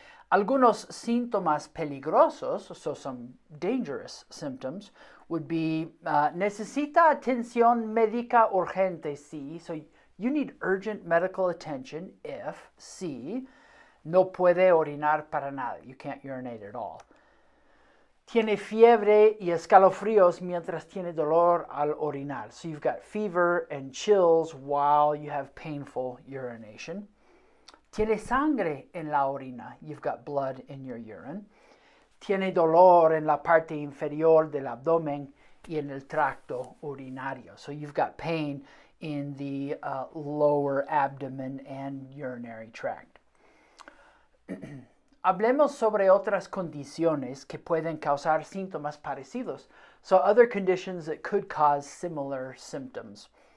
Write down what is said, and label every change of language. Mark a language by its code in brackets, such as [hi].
[es] Algunos síntomas peligrosos, [en] so some dangerous symptoms, would be [es] necesita atención médica urgente, sí. [en] So you need urgent medical attention if, [es] sí, no puede orinar para nada. [en] You can't urinate at all. [es] Tiene fiebre y escalofríos mientras tiene dolor al orinar. [en] So you've got fever and chills while you have painful urination. [es] Tiene sangre en la orina. [en] You've got blood in your urine. [es] Tiene dolor en la parte inferior del abdomen y en el tracto urinario. [en] So you've got pain in the lower abdomen and urinary tract. [es] Hablemos sobre otras condiciones que pueden causar síntomas parecidos. [en] So other conditions that could cause similar symptoms.